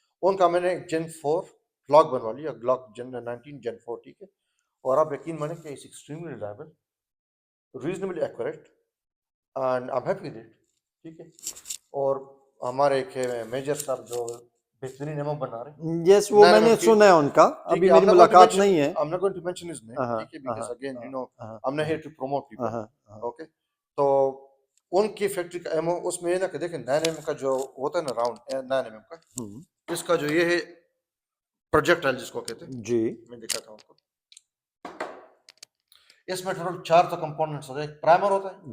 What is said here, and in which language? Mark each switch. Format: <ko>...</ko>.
<ur>ان کا میں نے جن 4 گلاک بنوا لیا, گلاک جن 19 جن 4, ٹھیک ہے. اور آپ یقین مانیں کہ</ur> <en>it's extremely reliable, reasonably accurate, and I am happy with it,</en> <ur>ٹھیک ہے. اور ہمارے ایک میجر صاحب جو بہترین ایمو بنا رہے ہیں, یس وہ میں نے سنا ہے ان کا, ابھی میری ملاقات نہیں ہے.</ur> <en>I'm not going to mention his name,</en> <ur>ٹھیک ہے,</ur> <en>because again you know I'm not here to promote people, okay.</en> <ur>تو ان کی فیکٹری کا ایمو اس میں یہ نا کہ دیکھیں 9 mm کا جو ہوتا ہے نا راؤنڈ 9 mm کا, اس کا جو یہ ہے پروجیکٹائل جس کو کہتے ہیں, جی میں دکھاتا ہوں آپ کو. اس میں ٹوٹل 4 تو کمپوننٹس ہوتے ہیں. ایک پرائمر ہوتا ہے</ur>